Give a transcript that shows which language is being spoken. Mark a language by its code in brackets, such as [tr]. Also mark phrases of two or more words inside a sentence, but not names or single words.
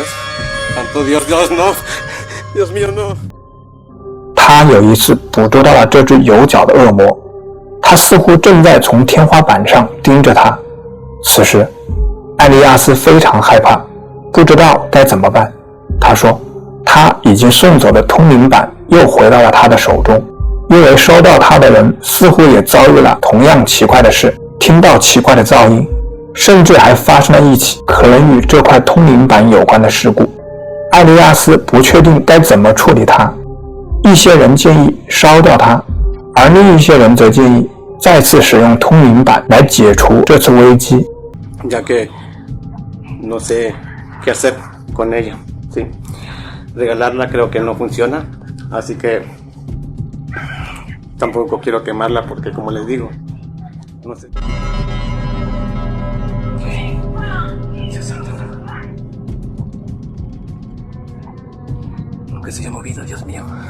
[es] Santo Dios, Dios, no. Dios mío, no. [zh] 他有一次捕捉到了这只有角的恶魔，他似乎正在从天花板上盯着他。此时，艾利亚斯非常害怕，不知道该怎么办。他说，他已经送走的通灵板又回到了他的手中，因为收到他的人似乎也遭遇了同样奇怪的事，听到奇怪的噪音，甚至还发生了一起可能与这块通灵板有关的事故。艾利亚斯不确定该怎么处理它，一些人建议烧掉它，而另一些人则建议再次使用通灵板来解除这次危机。 [es] Ya que no sé qué hacer con ella, ¿sí? Regalarla creo que no funciona, así que tampoco quiero quemarla porque, como les digo, no sé. Lo que se haya movido, Dios mío.